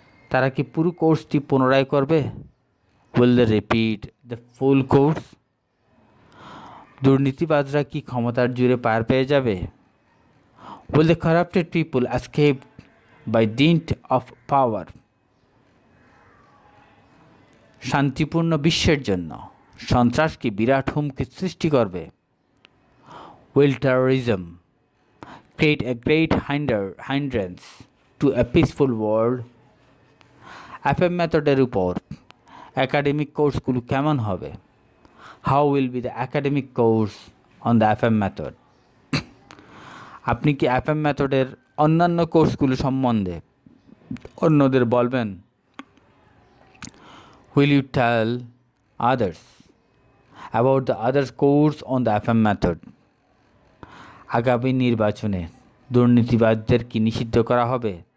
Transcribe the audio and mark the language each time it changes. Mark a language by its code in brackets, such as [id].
[bn] তারা কি পুরো কোর্সটি পুনরায় করবে? [en] Will they repeat the full course? [bn] দুর্নীতিবাজরা কি ক্ষমতার জোরে পার পেয়ে যাবে? [en] Will the corrupted people escape by dint of power? [bn] শান্তিপূর্ণ বিশ্বের জন্য সন্ত্রাস কি বিরাট হুমকি সৃষ্টি করবে? [en] Will terrorism create a great hindrance to a peaceful world? [bn] FM মেথডের উপর একাডেমিক কোর্সগুলো কেমন হবে? [en] How will be the academic course on the FM method? [bn] আপনি কি FM মেথডের অন্যান্য কোর্সগুলো সম্বন্ধে অন্যদের বলবেন? [en] Will you tell others about the other course on the FM method? [bn] আগামী নির্বাচনে দুর্নীতিবাজদের কি নিষিদ্ধ করা হবে?